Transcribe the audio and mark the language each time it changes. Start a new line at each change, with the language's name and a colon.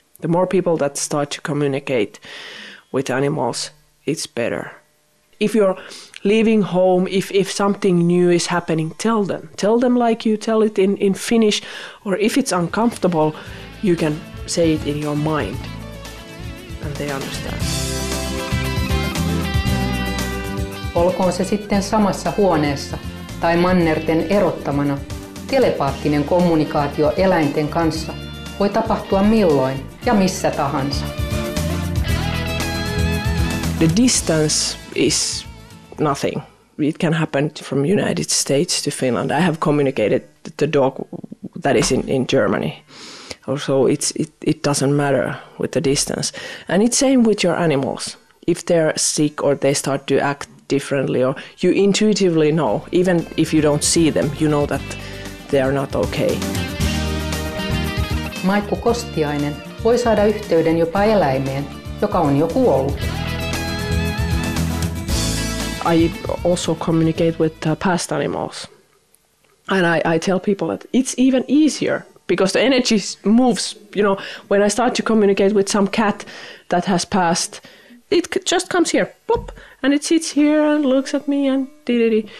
English: The more people that start to communicate with animals, it's better. If you're leaving home, if something new is happening, tell them. Tell them like you tell it in Finnish, or if it's uncomfortable, you can say it in your mind. and they understand.
Finnish: Olkoon se sitten samassa huoneessa tai mannerten erottamana, telepaattinen kommunikaatio eläinten kanssa voi tapahtua milloin ja missä tahansa.
English: The distance is nothing. It can happen from United States to Finland. I have communicated the dog that is in Germany. Also, it doesn't matter with the distance. And it's same with your animals. If they're sick or they start to act differently, or you intuitively know, even if you don't see them, you know that they are not okay.
Finnish: Maikku Kostiainen voi saada yhteyden jopa eläimeen, joka on jo kuollut.
English: I also communicate with past animals. And I tell people that it's even easier because the energy moves. You know, when I start to communicate with some cat that has passed, it just comes here, plop, and it sits here and looks at me and dee-dee-dee.